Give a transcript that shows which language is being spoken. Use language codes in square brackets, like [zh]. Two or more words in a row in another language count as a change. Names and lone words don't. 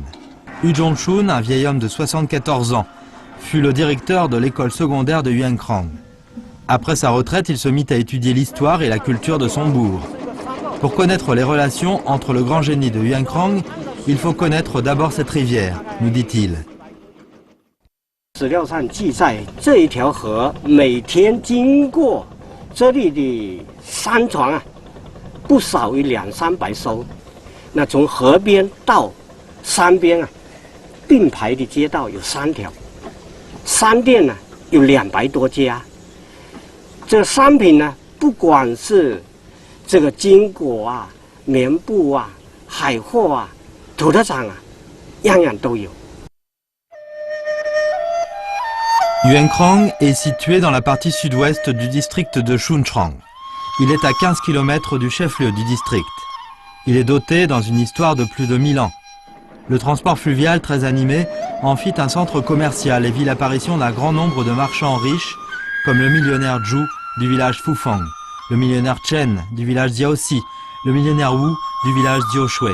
[fr] Hu Zhongshun, un vieil homme de 74 ans, fut le directeur de l'école secondaire de Yuankrang. Après sa retraite, il se mit à étudier l'histoire et la culture de son bourg. Pour connaître les relations entre le grand génie de Yuankrang, il faut connaître d'abord cette rivière, nous dit-il. [zh] 史料上记载，这一条河每天经过这里的山船啊，不少于200-300艘。那从河边到山边啊，并排的街道有3条，商店呢有200多家。这商品呢，不管是这个金果啊、棉布啊、海货啊、土特产啊，样样都有。 [fr] Yuankrang est situé dans la partie sud-ouest du district de Chuncheong. Il est à 15 km du chef-lieu du district. Il est doté dans une histoire de plus de 1000 ans. Le transport fluvial très animé en fit un centre commercial et vit l'apparition d'un grand nombre de marchands riches, comme le millionnaire Zhu du village Fufang, le millionnaire Chen du village Jiaoxi, le millionnaire Wu du village Jiaoshui.